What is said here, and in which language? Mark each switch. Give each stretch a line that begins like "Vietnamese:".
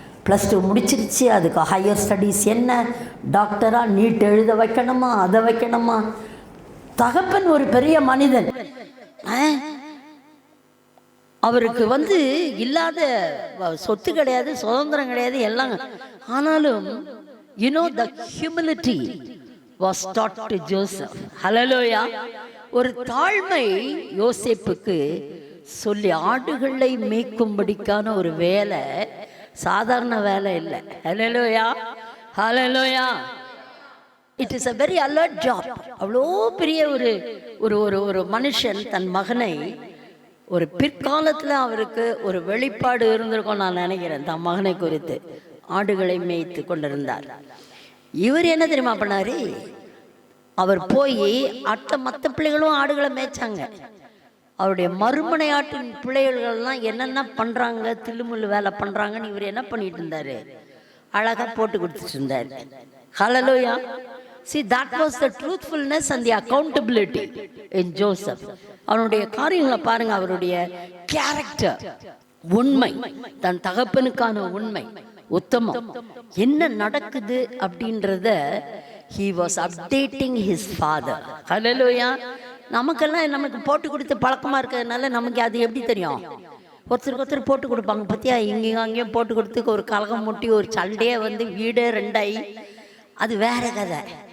Tamil: +2 முடிச்சிருச்சு, அதுக்கு higher studies என்ன, டாக்டராக நீட் எழுத வைக்கணுமா, அதை வைக்கணுமா. தகப்பன் ஒரு பெரிய மனிதன், அவருக்கு இல்லாத சொத்து கிடையாது, சுதந்திரம் கிடையாது, எல்லாம். ஆனாலும்
English: the humility was taught to Joseph.
Tamil: ஹல்லேலூயா. ஒரு தாழ்மை யோசேப்புக்கு சொல்லி, ஆடுகளை மேய்க்கும்படிக்கான ஒரு வேலை சாதாரண வேலை இல்லை. ஹல்லேலூயா, ஹல்லேலூயா.
English: It is a very alert job.
Tamil: அவ்வளோ பெரிய ஒரு ஒரு ஒரு ஒரு மனுஷன் தன் மகனை, ஒரு பிற்காலத்தில் அவருக்கு ஒரு வெளிப்பாடு இருந்திருக்கும் நான் நினைக்கிறேன், தன் மகனை குறித்து. ஆடுகளை மேய்த்து கொண்டிருந்தார். இவர் என்ன தெரியுமா பண்ணாரு, அவர் போய் மற்ற பிள்ளைகளும் ஆடுகளை மேய்ச்சாங்க. அவருடைய மறுமனை ஆட்டின் பிள்ளைகள்லாம் என்னென்ன பண்ணுறாங்க, தில்லுமுள்ளு வேலை பண்ணுறாங்கன்னு இவர் என்ன பண்ணிட்டு இருந்தாரு, அழகாக போட்டு கொடுத்துட்டு இருந்தார். ஹல்லேலூயா.
English: See, that was the truthfulness and the accountability in Joseph.
Tamil: அவனுடைய காரியங்களை பாருங்க, அவருடைய கேரக்டர், உண்மை, தன் தகப்பனுக்கான உண்மை, உத்தமம், என்ன நடக்குது அப்படின்றத
English: he was updating his father. Hallelujah.
Tamil: நமக்கெல்லாம் நமக்கு போட்டு கொடுத்து பழக்கமா இருக்கிறதுனால நமக்கு அது எப்படி தெரியும், ஒருத்தருக்கு ஒருத்தர் போட்டு கொடுப்பாங்க பத்தியா, இங்கேயும் அங்கேயும் போட்டு கொடுத்து ஒரு கலகம் முட்டி ஒரு சண்டையே வந்து வீடே ரெண்டாயி, அது வேற கதை.